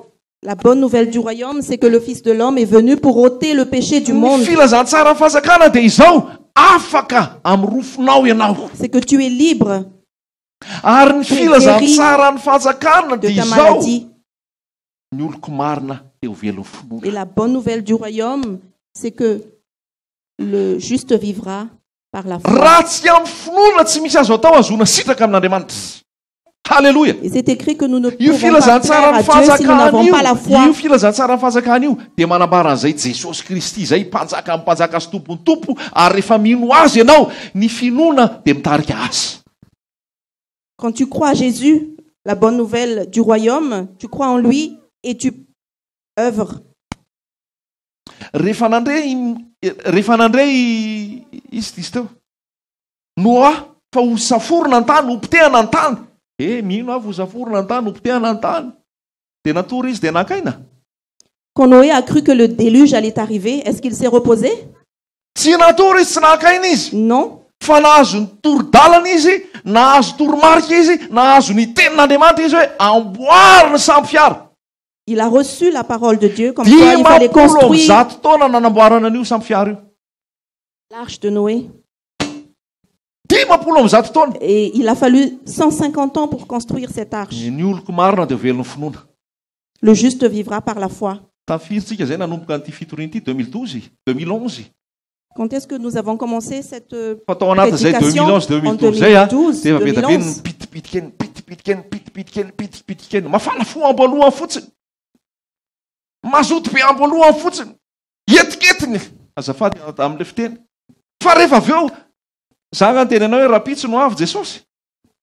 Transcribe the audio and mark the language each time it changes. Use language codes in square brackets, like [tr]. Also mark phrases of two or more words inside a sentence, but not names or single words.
[fr] La bonne nouvelle du royaume, c'est que le Fils de l'homme est venu pour ôter le péché du [mg] Ny [fr] monde. [mg] filazantsara ny fanjakana dia izao afaka amin'ny rofonao ianao. [fr] C'est que tu es libre [mg] Ary ny filazantsara ny fanjakana [fr] de [mg] dia ta izao [fr] maladie. [mg] ny oloko marina eo velon'ny finoana. [fr] Et la bonne nouvelle du royaume, c'est que le juste vivra par la foi. [mg] Raha tsy amin'ny finoana tsy misy azo atao azona sitraka amin'Andriamanitra. [fr] Alléluia. Et c'est écrit que nous ne [mg] Io [fr] pouvons pas [mg] filazantsara [fr] plaire [mg] ny [fr] à Dieu si nous [mg] fanjakana [fr] n'avons [mg] io, [fr] pas la foi. [mg] io filazantsara ny fanjakana io dia manambara an'izay Jesosy Kristy zay mpanjaka amin'ny mpanjaka sy tompony tompo, ary rehefa mino azy ianao ny finoana dia mitarika azy. [fr] Quand tu crois à Jésus, la bonne nouvelle du royaume, tu crois en lui et tu œuvres. [mg] Rehefa nandray izy teo Noa fa ho saforona ny tany, ho potehana ny tany. Mino avy ho saforona ny tany, ho potehana ny tany. Dia natory izy dia nankaina. [fr] Quand Noé a cru que le déluge allait arriver, est-ce qu'il s'est reposé? [mg] Tsy natory izy, tsy nankaina izy. [fr] Non. [mg] Fa nahazo ny torodalana izy, nahazo toromarika izy, nahazo ny tenin'Andriamanitra izy hoe amboarina samy fiara. [fr] Il a reçu la parole de Dieu comme quoi il fallait construire [mg] Zato taona nanamboarana an'io samy fiara io. [fr] l'arche de Noé. [mg] 50 taona. [fr] Et il a fallu 150 ans pour construire cette arche. [mg] Ny oloko marina dia velon'ny finoana. [fr] Le juste vivra par la foi. [mg] Tafiritsika zay nanomboka an'ity fitoriana ity 2011. [fr] Quand est-ce que nous avons commencé cette [mg] Fatao anaty zay [fr] prédication? [mg] 2011 zay a. 2012, Dia be 2011. pitipitikeny. Mafana fo amboalohany fotsiny. Mazoto be amboalohany fotsiny. Etiketiny. Azafady amin'ilay fiteny. Fa rehefa avy eo zaka ny tenenao hoe raha pitso no avy Jesosy.